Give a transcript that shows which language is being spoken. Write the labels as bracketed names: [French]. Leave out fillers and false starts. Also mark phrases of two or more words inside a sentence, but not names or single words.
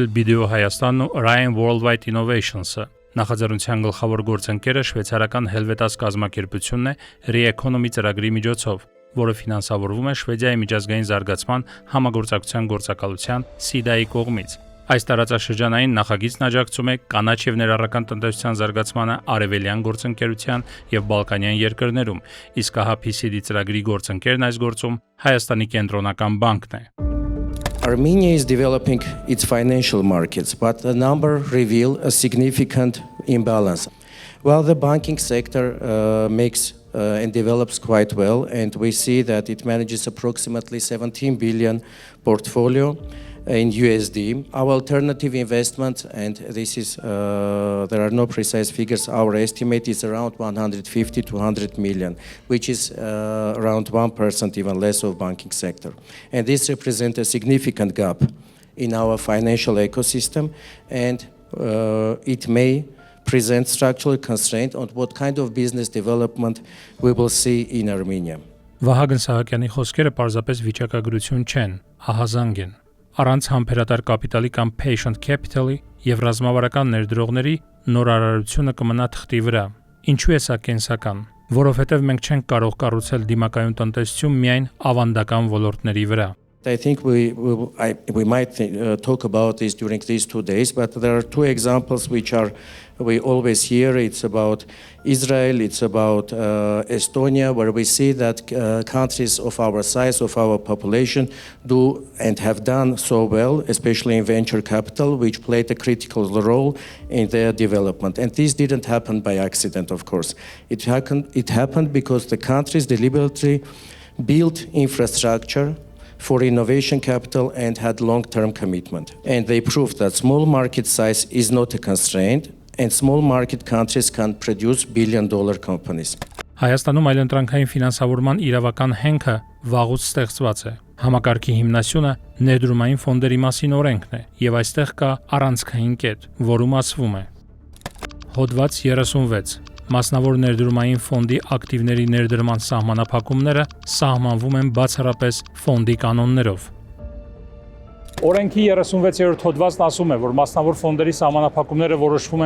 [Armenian] Video Հայաստանն ու Orion Worldwide Innovations-ը։ Նախաձեռնության գլխավոր գործընկերը շվեյցարական Helvetas կազմակերպությունն է RECONOMY ծրագրի միջոցով, որը ֆինանսավորվում է Շվեդիայի միջազգային զարգացման համագործակցության գործակալության SIDA-ի կողմից։ Այս տարածաշրջանային նախագիծն աջակցում է կանաչ եւ ներառական տնտեսության զարգացմանը արևելյան գործընկերության եւ բալկանյան երկրներում, իսկ ահա PCD ծրագրի գործընկերն այս գործում Հայաստանի կենտրոնական բանկն է։ [English] Armenia is developing its financial markets, but the number reveal a significant imbalance. While the banking sector makes and develops quite well, and we see that it manages approximately 17 billion portfolio in USD. Our alternative investment, and this is there are no precise figures, our estimate is around 150 to 100 million, which is around 1%, even less of banking sector. And this represents a significant gap in our financial ecosystem, and it may present structural constraint on what kind of business development we will see in Armenia. [Armenian] Վահագն Սահակյանի խոսքերը պարզապես վիճակագրություն չեն, ահազանգ են։ Առանց համբերատար կապիտալի կամ [English] patient capital- [Armenian] ի եւ ռազմավարական ներդրողների նորարարությունը կմնա թղթի վրա։ Ինչու է սա կենսական? Որովհետեւ մենք չենք կարող կառուցել դիմակայուն տնտեսություն միայն ավանդական ոլորտների վրա։ [English] I think we might talk about this during these 2 days, but there are two examples which we always hear. It's about Israel, it's about Estonia, where we see that countries of our size, of our population, do and have done so well, especially in venture capital, which played a critical role in their development. And this didn't happen by accident, of course. It happened because the countries deliberately built infrastructure for innovation capital and had long-term commitment. And they proved that small market size is not a constraint, and small market countries can produce billion-dollar companies. [Armenian] Հայաստանում այլընտրանքային ֆինանսավորման իրավական հենքը վաղուց ստեղծված է։ Համակարգի հիմնասյունը ներդրումային ֆոնդերի մասին օրենքն է, եւ այստեղ կա առանցքային կետ, որում ասվում է. Հոդված 36. Մասնավոր ներդրումային ֆոնդի ակտիվների ներդրման սահմանափակումները սահմանվում են բացառապես ֆոնդի կանոններով։ Օրենքի 36-րդ հոդվածն ասում է, որ մասնավոր ֆոնդերի սահմանափակումները որոշվում